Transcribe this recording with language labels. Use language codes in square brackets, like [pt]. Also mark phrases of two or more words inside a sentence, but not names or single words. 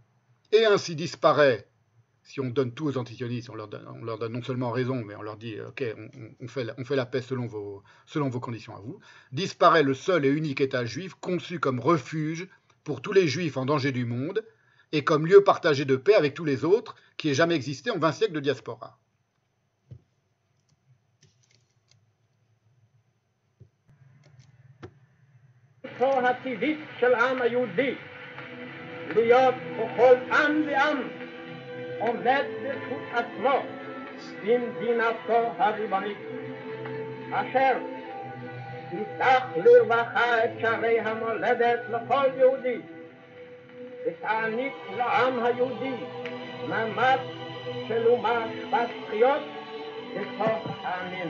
[fr] Et ainsi disparaît, si on donne tout aux antisionistes, on leur donne non seulement raison, mais on leur dit, ok, on fait la paix selon vos conditions à vous, disparaît le seul et unique État juif conçu comme refuge pour tous les juifs en danger du monde, et comme lieu partagé de paix avec tous les autres, qui ait jamais existé en 20 siècles de diaspora. [he] הטבעית של העם היהודי להיות בכל עם ועם עומד בזכות עצמו במדינתו הריבונית אשר תפתח לרווחה את שערי המולדת לכל יהודי ותעניק לעם היהודי מעמד של אומה שוות זכויות בתוך העמים.